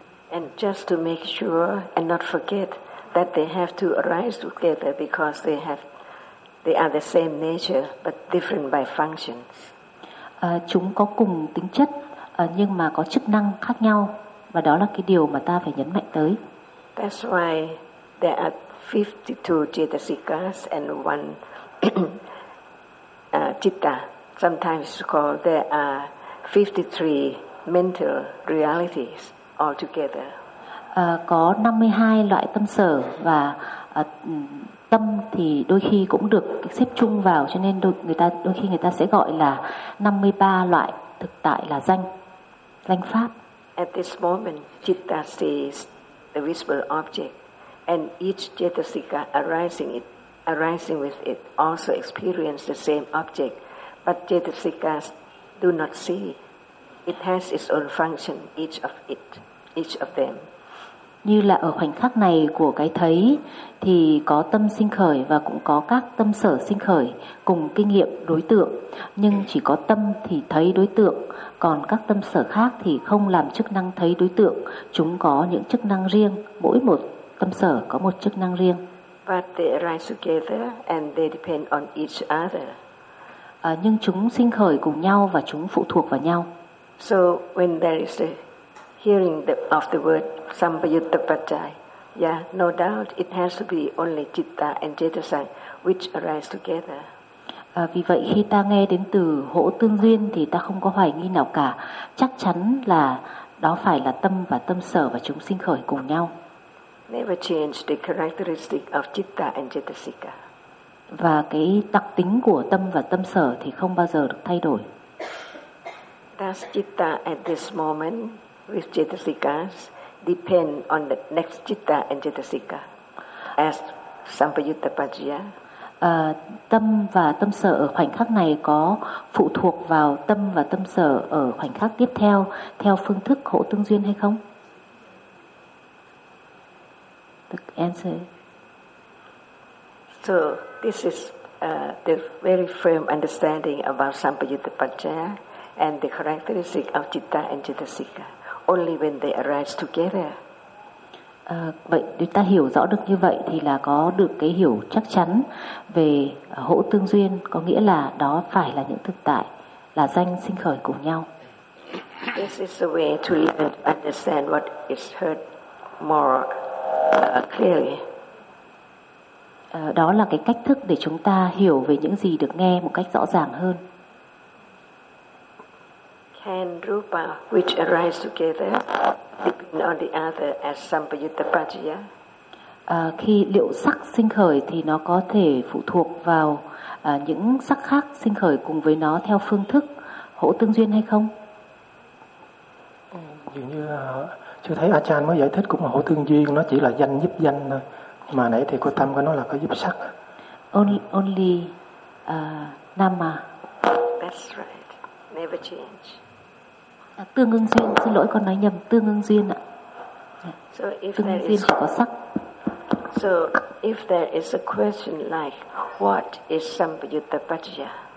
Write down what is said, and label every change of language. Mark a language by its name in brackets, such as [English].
[English] And just to make sure and not forget that they have to arise together because they are the same nature but different by functions. [Vietnamese] Chúng có cùng tính chất nhưng mà có chức năng khác nhau, và đó là cái điều mà ta phải nhấn mạnh tới. [English] That's why there are 52 cetasikas and one citta. Sometimes called there are 53 mental realities altogether. [Vietnamese] Có 52 loại tâm sở, và tâm thì đôi khi cũng được xếp chung vào, cho nên người ta sẽ gọi là 53 loại thực tại là danh pháp. [English] At this moment, citta sees the visible object, and each cetasika arising with it also experience the same object, but cetasikas do not see. It has its own function, each of them. [Vietnamese] như là ở khoảnh khắc này của cái thấy thì có tâm sinh khởi và cũng có các tâm sở sinh khởi cùng kinh nghiệm đối tượng, nhưng chỉ có tâm thì thấy đối tượng, còn các tâm sở khác thì không làm chức năng thấy đối tượng, chúng có những chức năng riêng, mỗi một tâm sở có một chức năng riêng. [English] But they arise together and they depend on each other. [Vietnamese] Nhưng chúng sinh khởi cùng nhau và chúng phụ thuộc vào nhau. [English] So when there is a hearing of the word sambayuttapaccay, yeah, no doubt it has to be only citta and cetasang which arise together. [Vietnamese] Vì vậy khi ta nghe đến từ hỗ tương duyên thì ta không có hoài nghi nào cả, chắc chắn là đó phải là tâm và tâm sở và chúng sinh khởi cùng nhau. [English] Never change the characteristic of citta and cetasika. [Vietnamese] Và cái đặc tính của tâm và tâm sở thì không bao giờ được thay đổi. [English] Does citta at this moment with cetasikas depend on the next citta and cetasika as sampayuttapaccaya? [Vietnamese] Tâm và tâm sở ở khoảnh khắc này có phụ thuộc vào tâm và tâm sở ở khoảnh khắc tiếp theo theo phương thức hỗ tương duyên hay không? [English] The answer. So this is the very firm understanding about sampayuttapaccaya and the characteristic of citta and cetasika. Only when they arise together. [Vietnamese] Vậy chúng ta hiểu rõ được như vậy thì là có được cái hiểu chắc chắn về hỗ tương duyên, có nghĩa là đó phải là những thực tại là danh sinh khởi cùng nhau. [English] This is the way to learn to understand what is heard more clearly. [Vietnamese] Đó là cái cách thức để chúng ta hiểu về những gì được nghe một cách rõ ràng hơn. [English] Can rupa which arise together depend on the other as sampayuttapaccaya? [Vietnamese] Khi liệu sắc sinh khởi thì nó có thể phụ thuộc vào những sắc khác sinh khởi cùng với nó theo phương thức hỗ tương duyên hay không? Dường như chưa thấy Achan mới giải thích cũng là hỗ tương duyên, nó chỉ là danh giúp danh thôi. Mà nãy thì cô Tâm có nói là có giúp sắc. [English] Only nama. That's right. Never change. [Vietnamese] Tương ứng duyên, xin lỗi con nói nhầm, tương ứng duyên ạ. [English] So if [Vietnamese] tương [English] there [Vietnamese] duyên [English] is, [Vietnamese] chỉ có sắc. [English] So if there is a question like what is sambayuttapaccaya?